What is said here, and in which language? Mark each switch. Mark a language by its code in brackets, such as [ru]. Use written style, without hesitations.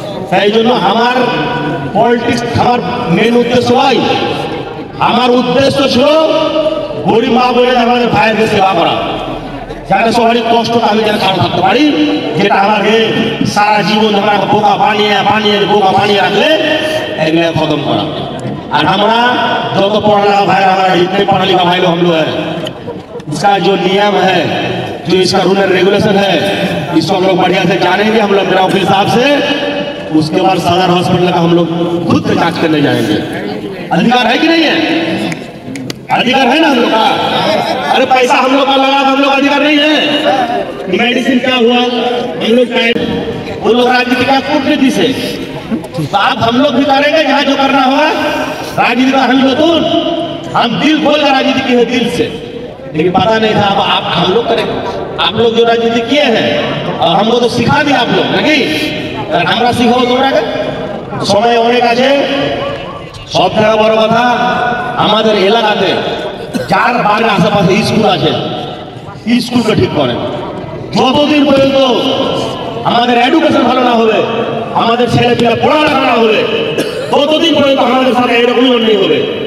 [bn] সেই জন্য আমার পলিটিক্স আমার মেন উদ্দেশ্য নয় আমার উদ্দেশ্য ছিল গরিব মা বোনেদের আমাদের ভাইয়ের সেবা করা যাতে সবারই কষ্টটা আমি যেন কারণ থাকতে পারি যেটা আমাকে সারা জীবন আমরা বোকা বানিয়ে রাখলে এগুলো খতম করা। আর আমরা যত [hi] पढ़ा भाई हमारा जितने पढ़ा लिखा भाई लोग हम लोग है इसका जो नियम है जो इसका रूल एंड रेगुलेशन है इसको हम लोग बढ़िया से जानेंगे। हम लोग मेरा वकील साहब से उसके बाद सदर हॉस्पिटल का हम लोग खुद से जांच करने जाएंगे। अधिकार है कि नहीं है? अधिकार है ना हम लोग का। अरे पैसा हम लोग का लगा हम लोग अधिकार नहीं है। मेडिसिन क्या हुआ हम लोग वो लोग राजनीति का कूटनीति से बात हम लोग भी करेंगे जहाँ जो करना होगा राजनीति का हम दिल खोल कर राजनीति की है दिल से लेकिन पता नहीं था अब आप हम लोग करेंगे। आप लोग जो राजनीति किए हैं और हमको तो सिखा दिया आप लोग नाकि [bn] আমরা শিখাবো তোমরাকে সময় অনেক আছে। সব থেকে বড় কথা আমাদের এলাকাতে যার বাড়ির আশেপাশে স্কুল আছে স্কুলকে ঠিক করেন। যতদিন পর্যন্ত আমাদের এডুকেশন ভালো না হবে আমাদের ছেলে পেলে পড়ালেখা না হবে ততদিন পর্যন্ত আমাদের সাথে এরকমই অন্যায় হবে।